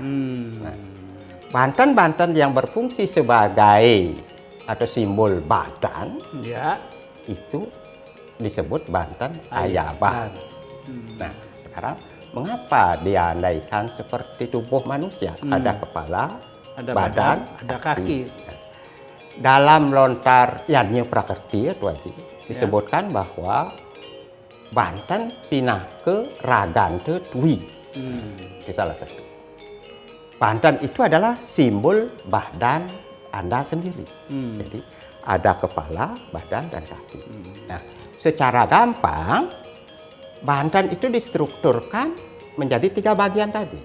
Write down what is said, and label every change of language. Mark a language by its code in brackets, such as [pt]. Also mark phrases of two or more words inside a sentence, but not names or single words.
[id] Nah, Banten-Banten yang berfungsi sebagai atau simbol badan, itu disebut Banten Ayaban. Nah, sekarang mengapa diandaikan seperti tubuh manusia? Ada kepala, ada badan, ada kaki. Dalam lontar Yadnya Prakerti disebutkan bahwa Banten [ban] pinake ragante dwi. [id] Itu salah satu. Banten itu adalah simbol badan Anda sendiri. Jadi ada kepala, badan, dan kaki. Nah, secara gampang Banten itu distrukturkan menjadi 3 bagian tadi.